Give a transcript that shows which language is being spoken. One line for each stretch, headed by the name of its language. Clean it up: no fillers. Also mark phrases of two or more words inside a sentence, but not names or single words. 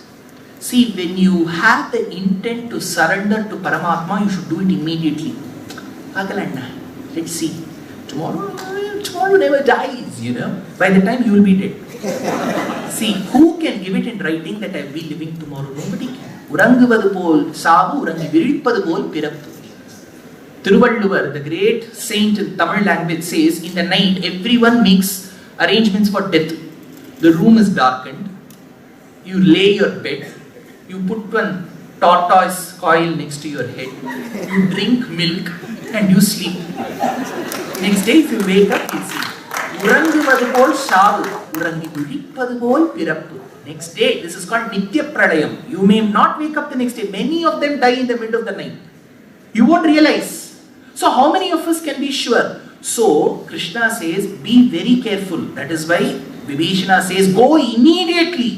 English: See, when you have the intent to surrender to Paramatma, you should do it immediately. Agalanna. Let's see. Tomorrow never dies, you know. By the time you will be dead. See, who can give it in writing that I will be living tomorrow? Nobody can.
Tamil: உறங்குவது போல் சாவு, உறங்கி விழிப்பது போல் பிறப்பு.
English: Thiruvalluvar, the great saint in Tamil language, says, in the night, everyone makes arrangements for death. The room is darkened. You lay your bed. You put one tortoise coil next to your head. You drink milk and you sleep. Next day, if you wake up, you see.
Tamil: உறங்குவது போல் சாவு, உறங்கி விழிப்பது போல் பிறப்பு.
English: Next day, this is called
Sanskrit: नित्य प्रलयम्.
English: You may not wake up the next day. Many of them die in the middle of the night. You won't realize. So, how many of us can be sure? So, Krishna says, be very careful. That is why Vibhishana says, go immediately.